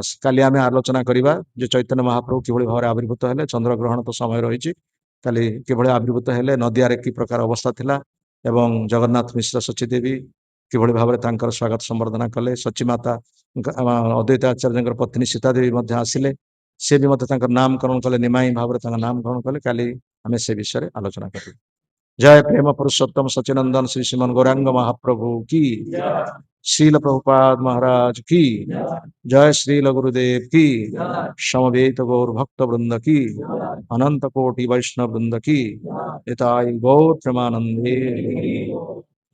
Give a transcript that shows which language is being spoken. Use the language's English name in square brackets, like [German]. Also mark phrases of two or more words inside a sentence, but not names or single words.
[Odia] କାଲି ଆମେ ଆଲୋଚନା କରିବା ଯେ ଚୈତନ୍ୟ ମହାପ୍ରଭୁ କିଭଳି ଭାବରେ ଆବିର୍ଭୂତ ହେଲେ, ଚନ୍ଦ୍ରଗ୍ରହଣ ତ ସମୟ ରହିଛି, କାଲି କିଭଳି ଆବିର୍ଭୂତ ହେଲେ, ନଦିଆରେ କି ପ୍ରକାର ଅବସ୍ଥା ଥିଲା ଏବଂ ଜଗନ୍ନାଥ ମିଶ୍ର ସଚୀଦେବୀ କିଭଳି ଭାବରେ ତାଙ୍କର ସ୍ୱାଗତ ସମ୍ବର୍ଦ୍ଧନା କଲେ। ସଚୀମାତା ଅଦ୍ୱୈତ ଆଚାର୍ଯ୍ୟଙ୍କର ପତ୍ନୀ ସୀତା ଦେବୀ ମଧ୍ୟ ଆସିଲେ, ସେ ବି ମଧ୍ୟ ତାଙ୍କର ନାମକରଣ କଲେ, ନିମାଇଁ ଭାବରେ ତାଙ୍କ ନାମକରଣ କଲେ। କାଲି ଆମେ ସେ ବିଷୟରେ ଆଲୋଚନା କରିବା। [Hindi] जय प्रेम पुरुषोत्तम सचिनंदन श्री श्रीमन गौरांग महाप्रभु की, श्रील प्रभुपाद महाराज की, जय श्रील गुरुदेव की, समवेत गौर भक्त वृंद की, अनंत कोटि वैष्णव वृंद की, हिताय गौर प्रेमानंदे।